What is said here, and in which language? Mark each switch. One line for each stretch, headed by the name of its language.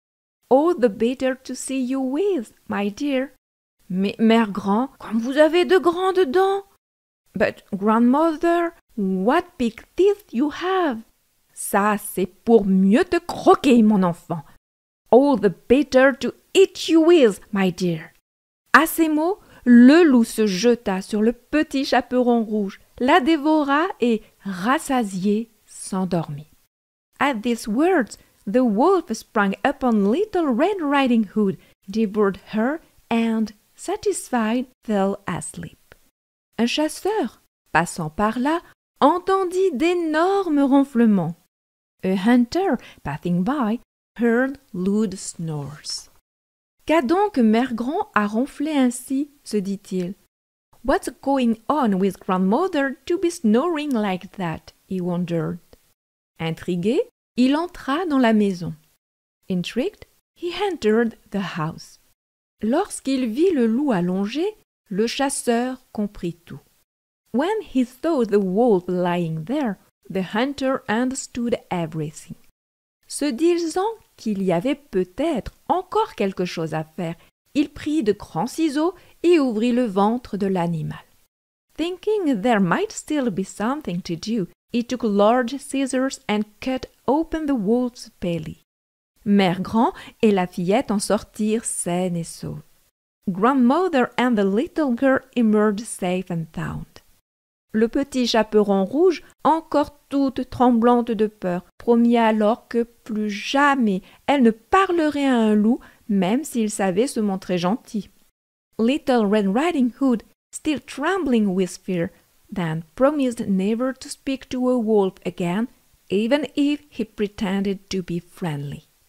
English: »« All the better to see you with, my dear.
French: »« Mais, Mère Grand, comme vous avez de grandes dents! »«
English: But, grandmother, what big teeth you have!
French: »« Ça, c'est pour mieux te croquer, mon enfant. »«
English: All the better to eat you with, my dear.
French: » À ces mots, le loup se jeta sur le petit chaperon rouge, la dévora et, rassasié, s'endormit.
English: At these words, the wolf sprang upon Little Red Riding Hood, devoured her, and, satisfied, fell asleep.
French: Un chasseur, passant par là, entendit d'énormes ronflements.
English: A hunter, passing by, heard loud snores.
French: Qu'a donc Mère Grand à ronfler ainsi, se dit-il.
English: What's going on with grandmother to be snoring like that? He wondered.
French: Intrigué, il entra dans la maison.
English: Intrigued, he entered the house.
French: Lorsqu'il vit le loup allongé, le chasseur comprit tout.
English: When he saw the wolf lying there, the hunter understood everything.
French: Se disant qu'il y avait peut-être encore quelque chose à faire, il prit de grands ciseaux et ouvrit le ventre de l'animal.
English: Thinking there might still be something to do, he took large scissors and cut open the wolf's belly.
French: Mère Grand et la fillette en sortirent saines et sauves.
English: Grandmother and the little girl emerged safe and sound.
French: Le petit chaperon rouge, encore toute tremblante de peur, promit alors que plus jamais elle ne parlerait à un loup, même s'il savait se montrer gentil.
English: Little Red Riding Hood, still trembling with fear, then promised never to speak to a wolf again, even if he pretended to be friendly.